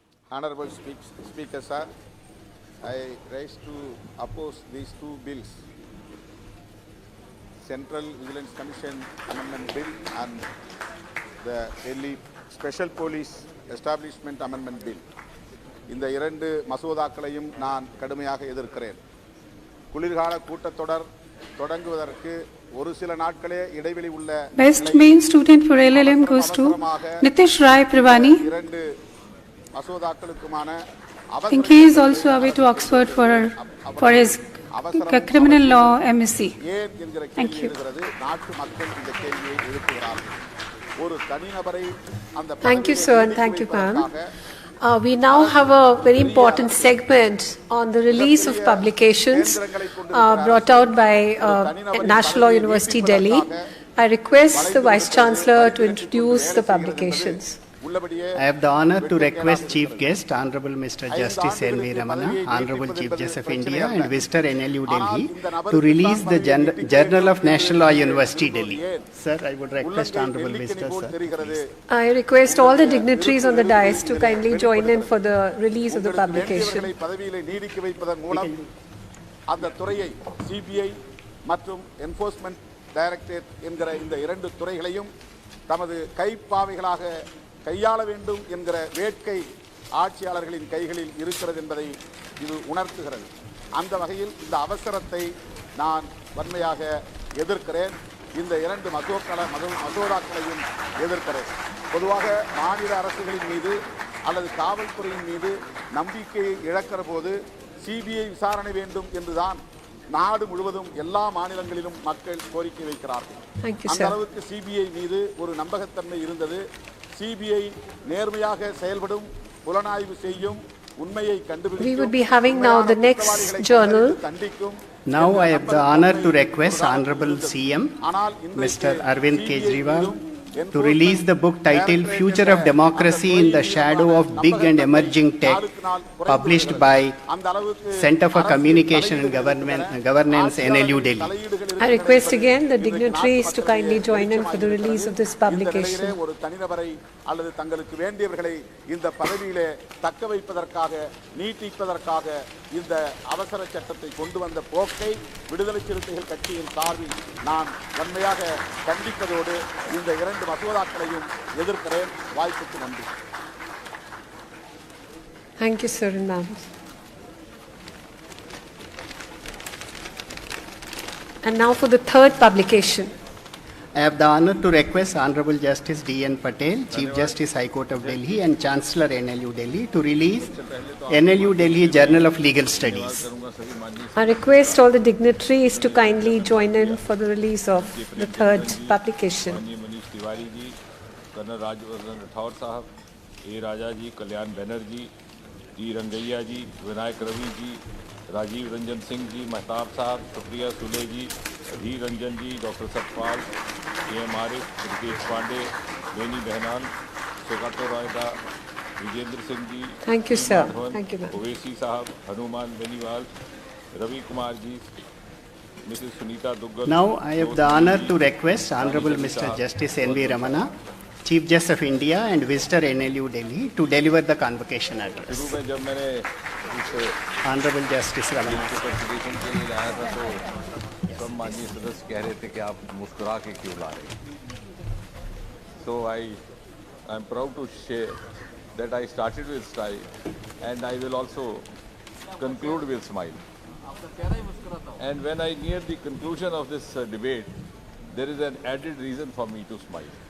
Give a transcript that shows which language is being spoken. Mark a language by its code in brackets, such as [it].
[en] Honorable Speaker, sir, I rise to oppose these two bills, Central Vigilance Commission Amendment Bill and the Delhi Special Police Establishment Amendment Bill. [ta] இந்த இரண்டு மசோதாக்களையும் நான் கடுமையாக எதிர்க்கிறேன். குளிர்கால கூட்டத்தொடர் தொடங்குவதற்கு ஒரு சில நாட்களே இடைவெளி உள்ள [en] Best male student for LLM goes to Nitish Rai Privani. [ta] இரண்டு மசோதாக்களுக்குமான [en] I think he is also away to Oxford for his criminal law MSc. [ta] ஏன் என்கிற கேள்வி எழுகிறது. நாட்டு மக்கள் இந்த கேள்வியை எழுப்புகிறார்கள். ஒரு தனிநபரை அந்த [en] Thank you, sir, and thank you, ma'am. We now have a very important segment on the release of publications brought out by National Law University, Delhi. I request the Vice Chancellor to introduce the publications. I have the honor to request Chief Guest, Honorable Mr. Justice N.V. Ramana, Honorable Chief Justice of India and Visitor NLU Delhi, to release the Journal of National Law University, Delhi. Sir, I would request Honorable Visitor, sir. Please. I request all the dignitaries on the dais to kindly join in for the release of the publication. [ta] பதவியிலே நீடிக்க வைப்பதன் மூலம் அந்த துறையை CBI மற்றும் enforcement directorate என்கிற இந்த இரண்டு துறைகளையும் தமது கைப்பாவைகளாக கையாள வேண்டும் என்கிற வேட்கை ஆட்சியாளர்களின் கைகளில் இருக்கிறது என்பதை இது உணர்த்துகிறது. அந்த வகையில் இந்த அவசரத்தை நான் வன்மையாக எதிர்க்கிறேன். இந்த இரண்டு மசோதாக்களையும் எதிர்க்கிறேன். பொதுவாக மாநில அரசுகளின் மீது அல்லது காவல்துறையின் மீது நம்பிக்கையை இழக்கிற போது சிபிஐ விசாரணை வேண்டும் என்றுதான் நாடு முழுவதும் எல்லா மாநிலங்களிலும் மக்கள் கோரிக்கை வைக்கிறார்கள். அந்த அளவுக்கு சிபிஐ மீது ஒரு நம்பகத்தன்மை இருந்தது. சிபிஐ நேர்மையாக செயல்படும், புலனாய்வு செய்யும், உண்மையை கண்டுபிடிக்கும். [en] We would be having now the next journal. Now I have the honor to request Honorable CM, Mr. Arvind Kejriwal, to release the book titled Future of Democracy in the Shadow of Big and Emerging Tech, published by Center for Communication and Governance, NLU, Delhi. I request again the dignitaries to kindly join in for the release of this publication. [ta] ஒரு தனிநபரை அல்லது தங்களுக்கு வேண்டியவர்களை இந்த பதவியிலே தக்க வைப்பதற்காக நீட்டிப்பதற்காக இந்த அவசர சட்டத்தை கொண்டு வந்த போக்கை விடுதலை சிறுத்தைகள் கட்சியின் சார்பில் நான் வன்மையாக கண்டிப்பதோடு இந்த இரண்டு மசோதாக்களையும் எதிர்க்கிறேன். வாய்ப்புக்கு நன்றி. [en] Thank you, sir and ma'am. And now for the third publication. I have the honor to request Honorable Justice D.N. Patel, Chief Justice High Court of Delhi and Chancellor NLU Delhi, to release NLU Delhi Journal of Legal Studies. I request all the dignitaries to kindly join in for the release of the third publication. [hi] Tiwari ji, colonel Rajvardhan Rathore साहब, ए राजा जी, कल्याण बनर्जी जी, रंगैया जी, विनायक रवि जी, राजीव रंजन सिंह जी, महताब साहब, सुप्रिया सुले जी, अधीर रंजन जी, doctor Satpal, M Arif, Ritesh Pandey, Beni बहनान, सुकातो रायदा, Vijendra Singh ji, [en] Thank you, sir. Thank you, ma'am. [hi] Owaisi साहब, Hanuman Beniwal, Ravi Kumar ji, [en] Mrs. Sunita Duggal. Now I have the honor to request Honorable Mr. Justice N.V. Ramana, Chief Justice of India and Visitor NLU Delhi, to deliver the convocation address. [hi] शुरू में जब मैंने इस [en] Honorable Justice Ramana. [hi] Consideration के लिए लाया था तो सब माननीय सदस्य कह रहे थे कि आप मुस्कुरा के क्यों ला रहे हैं. [en] So I am proud to share that I started with style and I will also conclude with smile. And when I near the conclusion of this debate, there is an added reason for me to smile.